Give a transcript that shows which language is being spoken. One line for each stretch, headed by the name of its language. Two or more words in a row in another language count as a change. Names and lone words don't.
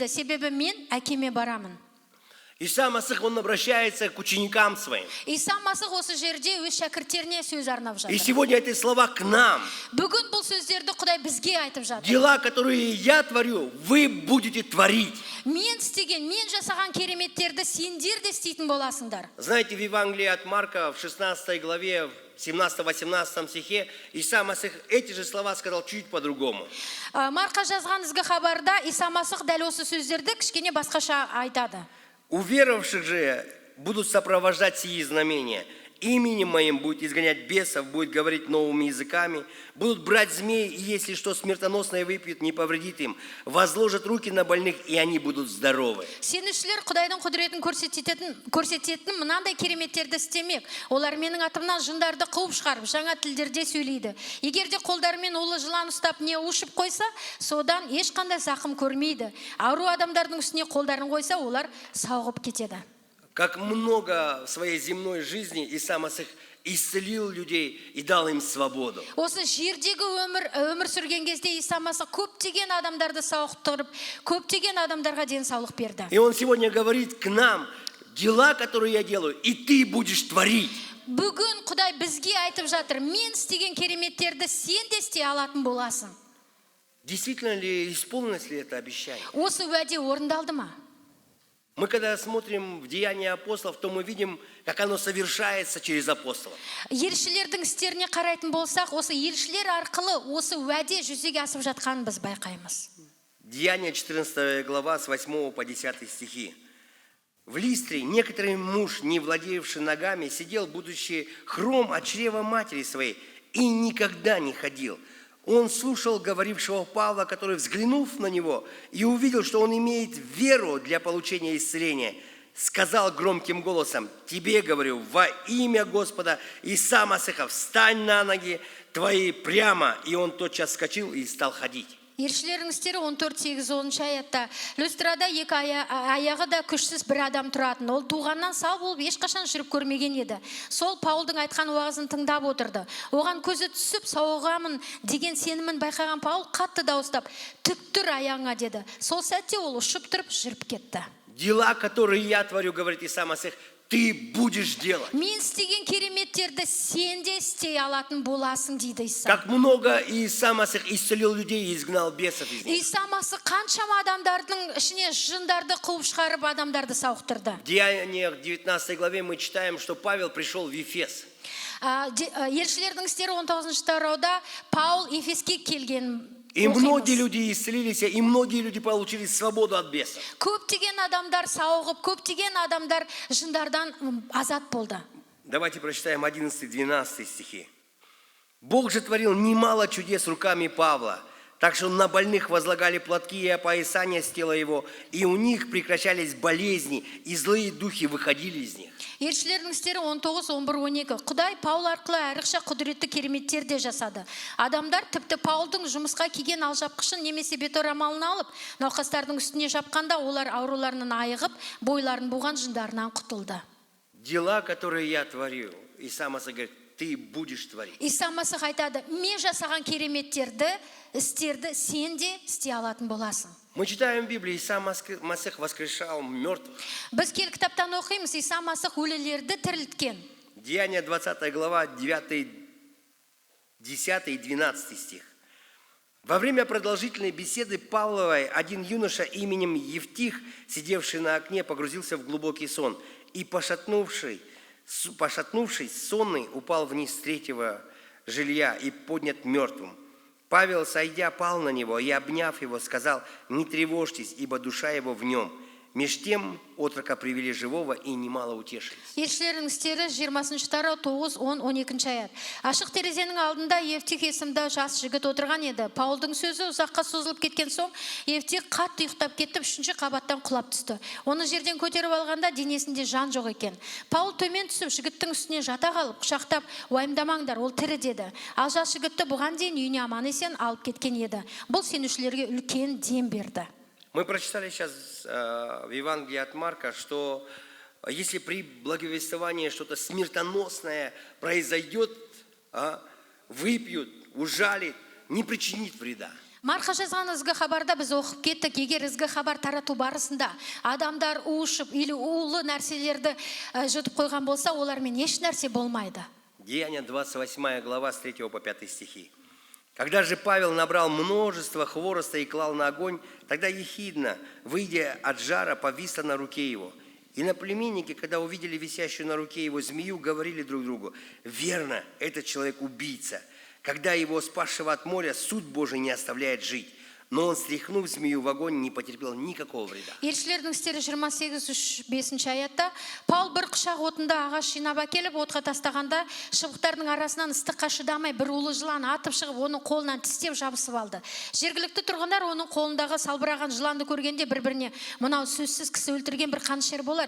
Kazakh: Себебі мен әкеме барамын.
Russian: Иса Масих, он обращается к ученикам своим.
Kazakh: Иса Масих осы жерде өз шәкірттеріне сөз арнап
Russian: И
Kazakh: жатыр.
Russian: сегодня эти слова к нам.
Kazakh: Бүгін бұл сөздерді Құдай бізге айтып жатыр.
Russian: Дела, которые я творю, вы будете творить.
Kazakh: Мен істеген, мен жасаған кереметтерді сендер де істейтін боласыңдар.
Russian: Знаете, в Евангелии от Марка в 16 главе, в 17-18 стихе, Иса Масих эти же слова сказал чуть по-другому.
Kazakh: Марқа жазған ізгі хабарда Иса Масих дәл осы сөздерді кішкене басқаша айтады.
Russian: Уверовавших же будут сопровождать сии знамения. Именем моим будет изгонять бесов, будет говорить новыми языками, будут брать змеи, и если что смертоносное выпьют, не повредит им. Возложат руки на больных, и они будут здоровы.
Kazakh: Сенушілер Құдайдың құдіретін көрсететін мынандай кереметтерді істемек. Олар менің атымнан жындарды қуып шығарып, жаңа тілдерде сөйлейді. Егер де қолдарымен улы жылан ұстап не ушып қойса, содан ешқандай зақым көрмейді. Ауру адамдардың үстіне қолдарын қойса, олар сауығып кетеді.
Russian: Как много в своей земной жизни Иса Масих исцелил людей и дал им свободу.
Kazakh: Осы жердегі өмір сүрген кезде Иса Масих көптеген адамдарды сауықтырып, көптеген адамдарға денсаулық берді.
Russian: И он сегодня говорит к нам: дела, которые я делаю, и ты будешь творить.
Kazakh: Бүгін Құдай бізге айтып жатыр: мен істеген кереметтерді сен де істей алатын боласың.
Russian: Действительно ли исполнилось ли это обещание?
Kazakh: Осы уәде орындалды ма?
Russian: Мы когда смотрим в Деяния апостолов, то мы видим, как оно совершается через апостолов.
Kazakh: Елшілердің істеріне қарайтын болсақ, осы елшілер арқылы осы уәде жүзеге асып жатқанын біз байқаймыз.
Russian: Деяния 14 глава с 8 по 10 стихи. В Листре некоторый муж, не владеющий ногами, сидел, будучи хром от чрева матери своей, и никогда не ходил. Он слушал говорившего Павла, который, взглянув на него и увидел, что он имеет веру для получения исцеления, сказал громким голосом: «Тебе говорю, во имя Господа Иса Масиха, встань на ноги твои прямо». И он тотчас вскочил и стал ходить.
Kazakh: Елшілердің істері 14-8 аятта. Люстрада екі аяғы да күшсіз бір адам тұратын. Ол туғаннан сау болып ешқашан жүріп көрмеген еді. Сол Паулдың айтқан уағызын тыңдап отырды. Оған көзі түсіп, сауығамын деген сенімін байқаған Паул қатты дауыстап: «Тік тұр аяғыңа» деді. Сол сәтте ол ұшып тұрып жүріп кетті.
Russian: Дела, которые я творю, говорит Иса Масих, ты будешь делать.
Kazakh: Мен істеген кереметтерді сен де істей алатын боласың дейді Иса.
Russian: Как много Иса Масих исцелил людей и изгнал бесов из них.
Kazakh: Иса Масих қаншама адамдардың ішіне жындарды қуып шығарып, адамдарды сауықтырды.
Russian: В Деяниях 19 главе мы читаем, что Павел пришел в Ефес.
Kazakh: Елшілердің істері 19 тарауда Паул Ефеске келген.
Russian: И многие люди исцелились, и многие люди получили свободу от бесов.
Kazakh: Көптеген адамдар сауығып, көптеген адамдар жындардан азат болды.
Russian: Давайте прочитаем 11-12 стихи. «Бог же творил немало чудес руками Павла, Так что на больных возлагали платки и опоясания с тела его, и у них прекращались болезни, и злые духи выходили из них.
Kazakh: Елшілердің істері 19-11-12. Құдай Паул арқылы айрықша құдіретті кереметтер де жасады. Адамдар тіпті Паулдың жұмысқа киген алжапқышын немесе беторамалын алып, науқастардың үстіне жапқанда олар ауруларынан айығып, бойларын буған жындарынан құтылды.
Russian: Дела, которые я творю, Иса Масих говорит, ты будешь творить.
Kazakh: Иса Масих айтады, мен жасаған кереметтерді, істерді сен де істей алатын боласың.
Russian: Мы читаем в Библии, Иса Масих воскрешал мертвых.
Kazakh: Біз кел кітаптан оқимыз, Иса Масих өлілерді тірілткен.
Russian: Деяния 20 глава, 9, 10 и 12 стих. Во время продолжительной беседы Павловой один юноша именем Евтих, сидевший на окне, погрузился в глубокий сон и, пошатнувшись, сонный, упал вниз с третьего жилья и поднят мертвым. Павел, сойдя, пал на него и, обняв его, сказал: «Не тревожьтесь, ибо душа его в нем». Меж тем отрока привели живого и немало утешились.
Kazakh: Елшілердің істері 20 тарау 9-10-12 аят. Ашық терезенің алдында Евтих есімді жас жігіт отырған еді. Паулдың сөзі ұзаққа созылып кеткен соң, Евтих қатты ұйықтап кетіп, 3-ші қабаттан құлап түсті. Оны жерден көтеріп алғанда денесінде жан жоқ екен. Паул төмен түсіп, жігіттің үстіне жата қалып, құшақтап, уайымдамаңдар, ол тірі деді. Ал жас жігітті бұған дейін үйіне аман есен алып кеткен еді. Бұл сенушілерге үлкен дем берді.
Russian: Мы прочитали сейчас в Евангелии от Марка, что если при благовествовании что-то смертоносное произойдет, выпьют, ужалит, не причинит вреда.
Kazakh: Марқа жазған ізгі хабарда біз оқып кеттік, егер ізгі хабар тарату барысында адамдар уышып, или улы нәрселерді жұтып қойған болса, олармен еш нәрсе болмайды.
Russian: Деяния 28 глава с 3 по 5 стихи. Когда же Павел набрал множество хвороста и клал на огонь, тогда ехидна, выйдя от жара, повисла на руке его. И наплеменники, когда увидели висящую на руке его змею, говорили друг другу: «Верно, этот человек убийца. Когда его, спасшего от моря, суд Божий не оставляет жить». Но он, стряхнув змею в огонь, не потерпел никакого вреда.
Kazakh: Елшілердің істері 28-5 аятта Паул бір құшақ отында ағаш жинап әкеліп, отқа тастағанда, шыбықтардың арасынан ыстыққа шыдамай бір улы жылан атып шығып, оның қолынан тістеп жабысып алды. Жергілікті тұрғындар оның қолындағы салбыраған жыланды көргенде бір-біріне: «Мынау сөзсіз кісі өлтірген бір қанішер болар.